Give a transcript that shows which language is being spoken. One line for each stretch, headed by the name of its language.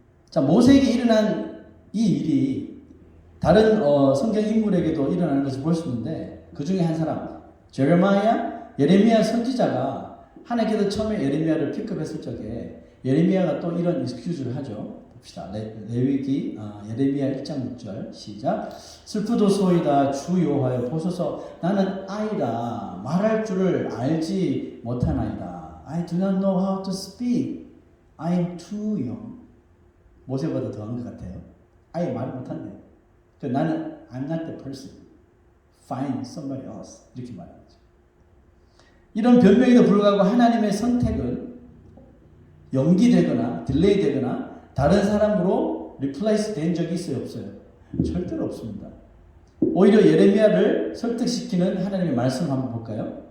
Korean: 자, 모세에게 일어난 이 일이 다른 성경 인물에게도 일어나는 것을 볼 수 있는데 그 중에 한 사람 예레미야 선지자가 하나님께서 처음에 예레미야를 픽업했을 적에 예레미야가 또 이런 익스큐즈를 하죠. 봅시다. 레위기 예레미야 1장 6절 시작. 슬프도소이다 주 여호와여 보소서 나는 아이라 말할 줄을 알지 못하나이다.
English: I do not know how to speak. I am too young.
Korean: 모세보다 더한 것 같아요. 아예 말 못한대. 나는
English: I'm not the person. Find somebody else.
Korean: 이렇게 말하죠. 이런 변명에도 불구하고 하나님의 선택은 연기되거나 딜레이 되거나 다른 사람으로 리플레이스 된 적이 있어요? 없어요? 절대로 없습니다. 오히려 예레미야를 설득시키는 하나님의 말씀 한번 볼까요?